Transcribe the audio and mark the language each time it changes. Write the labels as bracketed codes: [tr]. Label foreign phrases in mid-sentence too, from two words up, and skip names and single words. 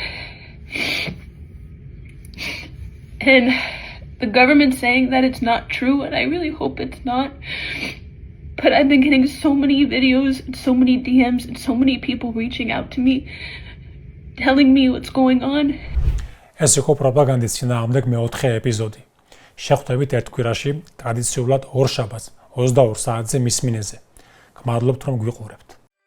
[en] And the government's saying that it's not true, and I really hope it's not. But I've been getting so many videos, and so many DMs, and so many people reaching out to me, telling me what's going on. [ka] ეს იყო პროპაგანდის წინააღმდეგ მეოთხე ეპიზოდი. შეხვდებით ერთ კვირაში ტრადიციულად ორ შაბათს 22 საათზე მისმინეზე. გმადლობთ რომ გვიყურებთ.